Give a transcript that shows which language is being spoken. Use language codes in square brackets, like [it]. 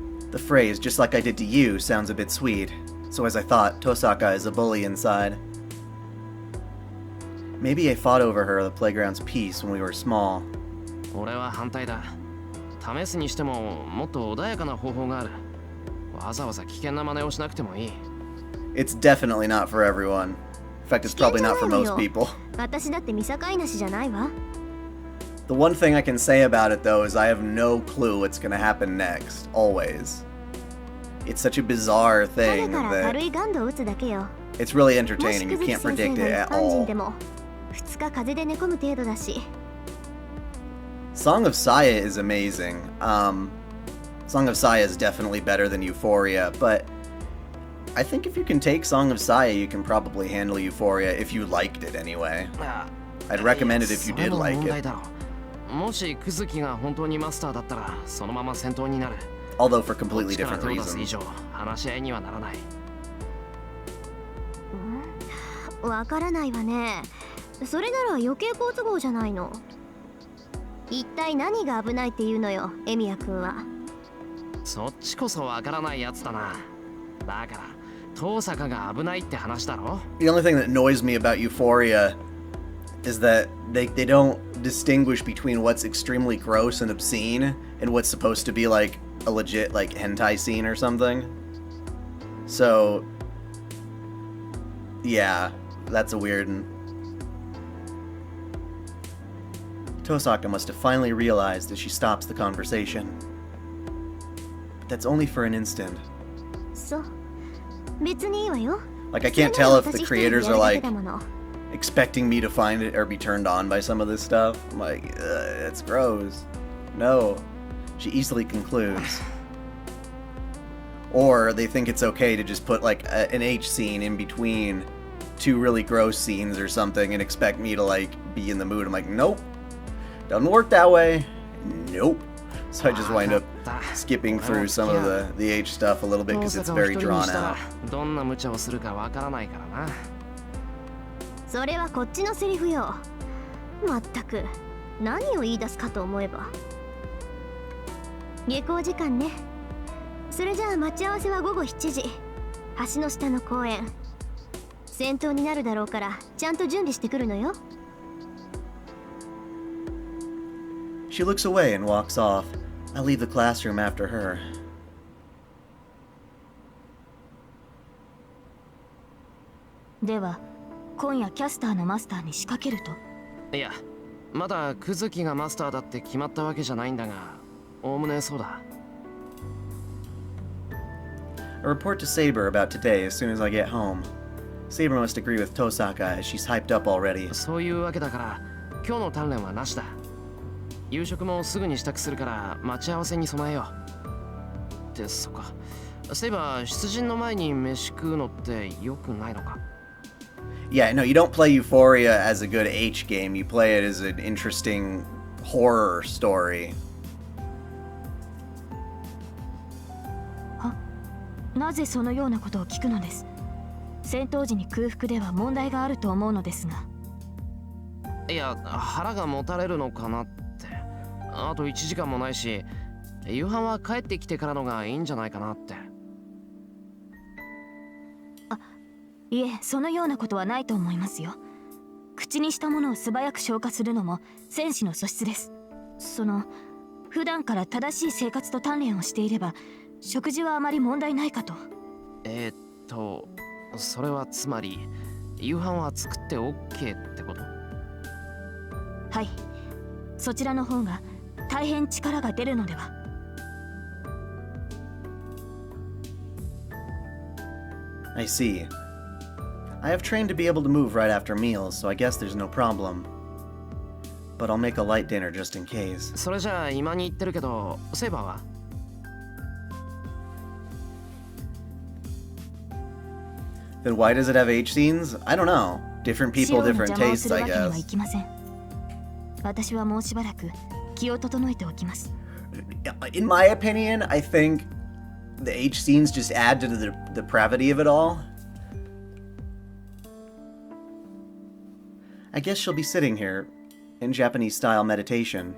[en] The phrase, just like I did to you, sounds a bit sweet. So as I thought, Tosaka is a bully inside. Maybe I fought over her the playground's peace when we were small. [ja] 俺は反対だ。試すにしてももっと穏やかな方法がある。わざわざ危険な真似をしなくてもいい。 [en] It's definitely not for everyone. In fact, it's probably not for most people. [ja] 私だって見境なしじゃないわ。 [en] The one thing I can say about it, though, is I have no clue what's going to happen next, always. It's such a bizarre thing that it's really entertaining. You can't predict it at all. Song of Saya is amazing. Song of Saya is definitely better than Euphoria, but I think if you can take Song of Saya, you can probably handle Euphoria if you liked it anyway. I'd recommend it if you did like it. [ja] もしクズキが本当にマスターだったらそのまま戦闘になる。 [en] Although for completely different [ja] 以 [en] reasons. [ja] 上話し合いにはならない。わからないわね。それなら余計好都合じゃないの。一体何が危ないっていうのよ、エミヤ君は。そっちこそわからないやつだな。だから遠坂が危ないって話だろ。 [en] The only thing that annoys me about Euphoria is that they don't distinguish between what's extremely gross and obscene and what's supposed to be like a legit like hentai scene or something. So yeah, that's a weird one. Tosaka must have finally realized as she stops the conversation. But that's only for an instant. [ja] そう。別にいいわよ。 [en] Like I can't tell if the creators are like expecting me to find it or be turned on by some of this stuff. I'm like, it's gross. No. She easily concludes. Or they think it's okay to just put like an H scene in between two really gross scenes or something and expect me to like be in the mood. I'm like, nope. Doesn't work that way. Nope. So I just wind up skipping through some of the H stuff a little bit because it's very drawn out. [ja] どんな無茶をするかわからないからな。それはこっちのセリフよ。まったく何を言い出すかと思えば。下校時間ね。それじゃあ待ち合わせは午後7時。橋の下の公園。戦闘になるだろうからちゃんと準備してくるのよ。 [en] She looks away and walks off. I leave the classroom after her. [ja] では今夜キャスターのマスターに仕掛けると？いや、まだクズキがマスターだって決まったわけじゃないんだが、おおむねそうだ。 [en] A report to Saber about today as soon as I get home. Saber must agree with Tosaka as she's hyped up already. [ja] そういうわけだから今日の鍛錬はなしだ。夕食もすぐに支度するから待ち合わせに備えよう。ってそっか。そういえば出陣の前に飯食うのって良くないのか？ [en] Yeah, no, you don't play Euphoria as a good H game. You play it as an interesting horror story. [ja] なぜそのようなことを聞くのです？戦闘時に空腹では問題があると思うのですが。いや、腹がもたれるのかなって。あと1時間もないし、夕飯は帰ってきてからのがいいんじゃないかなって。いえ、そのようなことはないと思いますよ。口口にしたものを素早く消化するのも戦士の素質です。普段から正しい生活と鍛錬をしていれば食事はあまり問題ないかと。それはつまり夕飯は作って OK ってこと？はい、そちらの方が大変力が出るのでは。 [en] I see. I have trained to be able to move right after meals, so I guess there's no problem. But I'll make a light dinner just in case. [ja] それじゃあ今に言ってるけど、セイバーは [en] ？Then why does it have H scenes? I don't know. Different people, different tastes, I guess. [ja] いきません。私はもうしばらく気を整えておきます。 [en] In my opinion, I think the H scenes just add to the depravity of it all. I guess she'll be sitting here in Japanese style meditation.